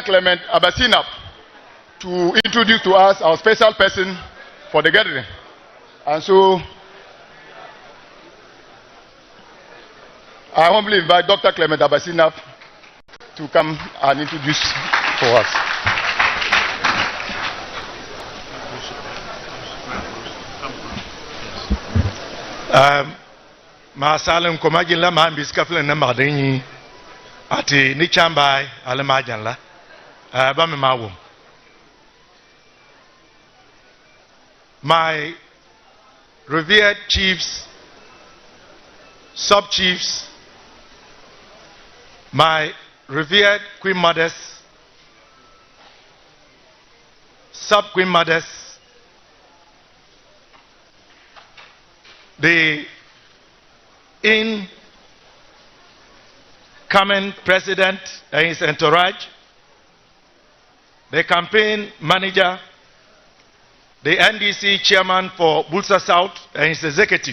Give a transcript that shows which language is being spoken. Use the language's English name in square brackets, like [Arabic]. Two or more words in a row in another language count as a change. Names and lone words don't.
[English] Clement Abasinap, to introduce to us our special person for the gathering. And so, I humbly invite Dr. Clement Abasinap to come and introduce for us. [Buli (Ghana)] Masalam komajin la ma biskafle na madeni ati ni chambai ala majan la ba me mawum. [English] My revered chiefs, sub-chiefs, my revered queen mothers, sub-queen mothers, the incoming president and his entourage, the campaign manager, the NDC chairman for Builsa South and his executive.